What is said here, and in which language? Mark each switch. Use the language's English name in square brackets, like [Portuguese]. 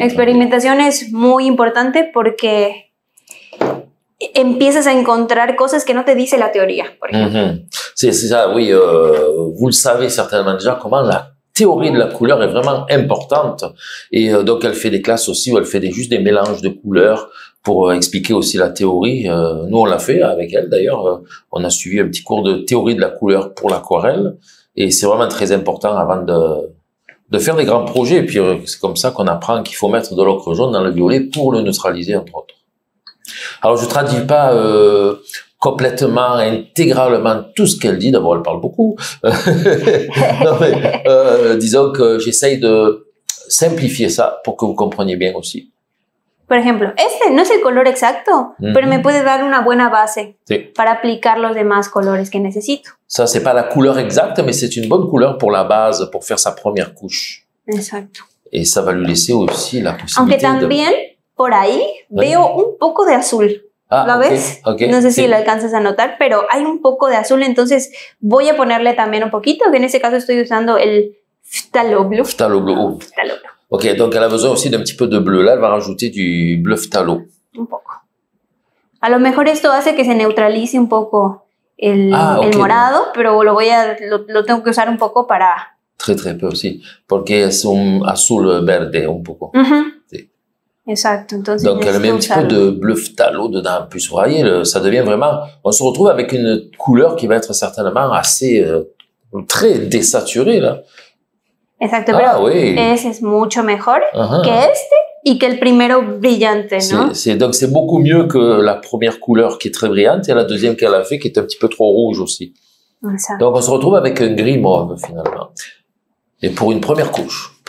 [Spanish] Experimentación es muy importante porque empiezas a encontrar cosas que no te dice la teoría, por ejemplo. [French] C'est ça, oui. Vous le savez certainement déjà comment la théorie de la couleur est vraiment importante. Et donc, elle fait des classes aussi où elle fait juste des mélanges de couleurs pour expliquer aussi la théorie. Nous, on l'a fait avec elle, d'ailleurs. On a suivi un petit cours de théorie de la couleur pour l'aquarelle. Et c'est vraiment très important avant de faire des grands projets. Et puis, c'est comme ça qu'on apprend qu'il faut mettre de l'ocre jaune dans le violet pour le neutraliser, entre autres. Alors, je traduis pas complètement, intégralement tout ce qu'elle dit. D'abord, elle parle beaucoup. Non, mais, disons que j'essaye de simplifier ça pour que vous compreniez bien aussi. [Spanish] Por ejemplo, este no es el color exacto, pero me puede dar una buena base para aplicar los demás colores que necesito. [French] Ça, c'est pas la couleur exacte, mais c'est une bonne couleur pour la base, pour faire sa première couche. [Spanish] Exacto. [French] Et ça va lui laisser aussi la possibilité [Spanish] Aunque también por ahí veo un poco de azul. ¿Lo ves? Okay. No sé si lo alcanzas a notar, pero hay un poco de azul, entonces voy a ponerle también un poquito, que en este caso estoy usando el Phthalo Blue. [English] Phthalo Blue. Phthalo Blue. [French] Ok, donc elle a besoin aussi d'un petit peu de bleu. Là, elle va rajouter du bleu phthalo. [Spanish] Un poco. A lo mejor esto hace que se neutralice un poco el morado, pero lo tengo que usar un poco para... [French] Très, très peu aussi. [Spanish] Porque es un azul verde un poco. Sí. Exacto. Entonces, [French] donc elle met un petit peu de bleu phthalo dedans. En plus, vous voyez, ça devient vraiment... On se retrouve avec une couleur qui va être certainement assez... très désaturée, là. [Spanish] Exacto, pero ese es mucho mejor que este y que el primero brillante, ¿no? [French] Donc c'est beaucoup mieux que la première couleur qui est très brillante et la deuxième qu'elle a fait qui est un petit peu trop rouge aussi. [Spanish] Exacto. [French] Donc on se retrouve avec un gris mauve finalement. Et pour une première couche.